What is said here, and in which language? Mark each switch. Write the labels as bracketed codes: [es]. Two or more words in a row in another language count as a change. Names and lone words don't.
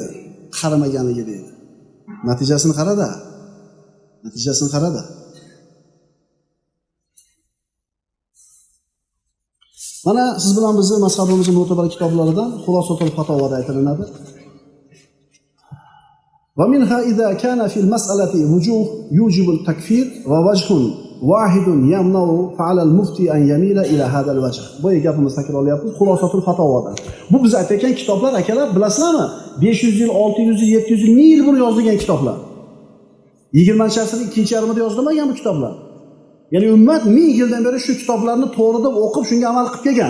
[uz] Qarimaganligi deydi. Natijasini qarada. Mana siz bilan bizning mazhabimizning mo'tabar kitoblaridan Xulosatul Fatovoda aytilinadi. [ar] ومنها إذا كان في المسألة وجوه يوجب التكفير ووجه واحد يمنع فعلى المفتي أن يميل إلى هذا الوجه. [uz] Bu gapimiz takrorlayapmiz. Xulosatul Fatovoda. Bu biz aytgan kitoblar akalar, bilasizlarmi? 500 yil, 600 yil, 700 yil, 1000 yil burun yozilgan kitoblar. 20-asrning ikkinchi yarmida yozilmagan bu kitoblar. Ya'ni ummat 1000 yildan beri shu kitoblarni to'g'ri deb o'qib, shunga amal qilib kelgan.